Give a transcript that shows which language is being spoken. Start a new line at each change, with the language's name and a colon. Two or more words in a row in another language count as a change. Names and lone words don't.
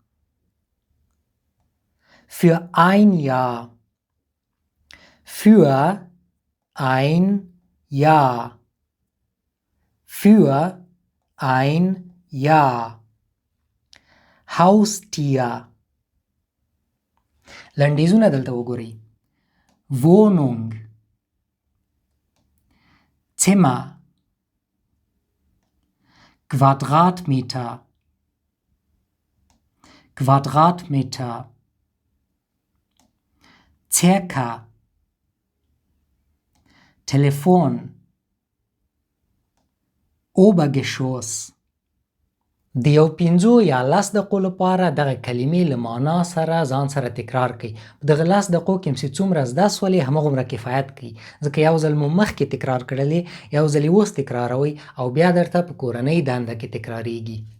German: Für ein Jahr. Für ein Jahr. Für ein Jahr. Haustier.
Pashto: لنډیزونه دلته وګورئ.
German: Wohnung. Zimmer. Quadratmeter. Quadratmeter. Circa. Telefon. Obergeschoss.
Pashto: د یو 5 یا 10 دقیقو لپاره دغه کلمې له معنا سره ځان سره تکرار کړئ. په دغه 10 دقیقو کې چې څومره زده سولې همغومره کفایت کوي، ځکه یو ځل مو مخکې تکرار کړلې، یو ځل یې اوس تکراروئ او بیا درته په کورنۍ دنده کې تکراریږي.